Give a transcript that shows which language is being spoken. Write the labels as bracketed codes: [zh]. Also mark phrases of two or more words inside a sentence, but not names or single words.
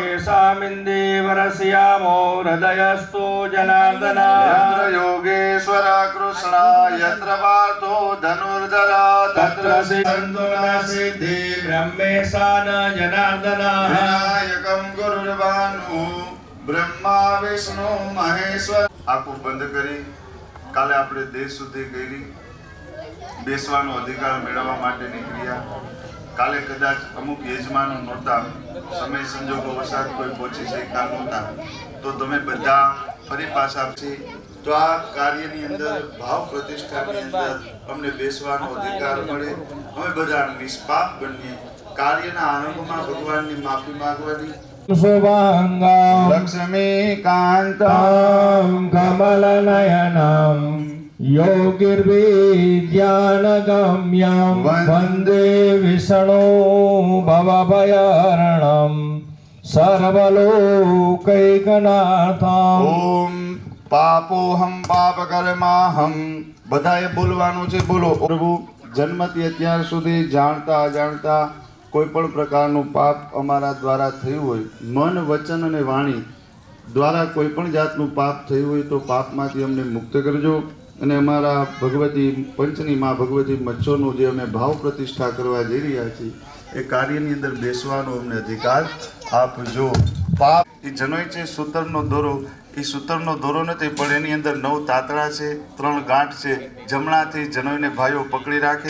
[sa] येषामिन्दीवरस्यामो हृदयस्तु जनार्दन यत्र योगेश्वर कृष्ण यत्र पार्थो धनुर्धर तत्र सिद्धि ब्रह्मेशान जनार्दन विनायकं गुरुर्भानु ब्रह्मा विष्णु महेश्वर [gu] આખું બંધ કરી કાલે આપણે દેશ સુધી ગઈ બેસવાનો અધિકાર મેળવવા માટે નીકળ્યા કાલે કદાચ અમુક યજમાનો નહોતા સમય સંજોગો વસાત કોઈ પહોંચી શકતા નહોતા તો તમે બધા ફરી પાછા છે તો આ કાર્યની અંદર ભાવ પ્રતિષ્ઠાની અંદર અમને બેસવાનો અધિકાર મળે અમે બધા નિષ્પાપ બનીએ કાર્યના આરંભમાં ભગવાનની માફી માંગવાની [sa] शुभांगं लक्ष्मीकान्तं कमलनयनं योगिर्विद्यानगम्यं वन्दे विष्णु भवभयहरणं सर्वलोकैकनाथम् ओम पापोहम पापकर्माहम [gu] બધાએ બોલવાનું છે બોલો પ્રભુ જન્મથી અત્યાર સુધી જાણતા અજાણતા કોઈ પણ પ્રકારનું પાપ અમારા દ્વારા થયું હોય મન વચન અને વાણી દ્વારા કોઈ પણ જાતનું પાપ થયું હોય તો પાપમાંથી અમને મુક્ત કરજો અને અમારા ભગવતી પંચની માં ભગવતી મચ્છોનું જે અમે ભાવ પ્રતિષ્ઠા કરવા જઈ રહ્યા છીએ એ કાર્યની અંદર બેસવાનો અમને અધિકાર આપજો પાપ એ જનોય છે સૂતરનો દોરો એ સૂતરનો દોરો નથી પણ એની અંદર 9 તાતણા છે 3 ગાંઠ છે જમણાથી જનોયને ભાઈઓ પકડી રાખે